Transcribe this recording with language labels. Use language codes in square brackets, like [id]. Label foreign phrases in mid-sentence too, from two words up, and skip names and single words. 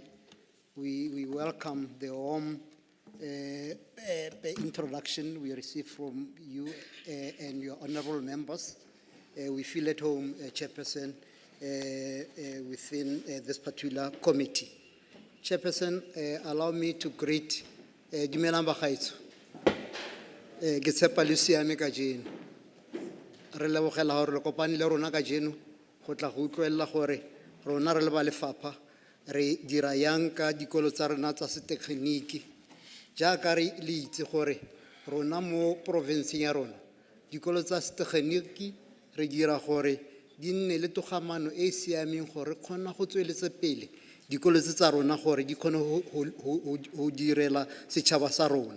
[en] We welcome the warm introduction we received from you and your honorable members. We feel at home, Chairperson, within this particular committee. Chairperson, allow me to greet [tn] Dumelang Bagaetsho. Ke tshepa le siame ka jeno. Re lebogela gore le kopane le rona ka jeno go tla go utlwella gore rona re le ba lefapha re dira yang ka dikolo tsa rona tsa setekgeniki. Jaaka re le itse gore rona mo provinceng ya rona dikolo tsa setekgeniki re dira gore di nne le togamano e siameng gore kgona go tsweletsa pele dikolo tsa rona gore di kgone go direla setšhaba sa rona.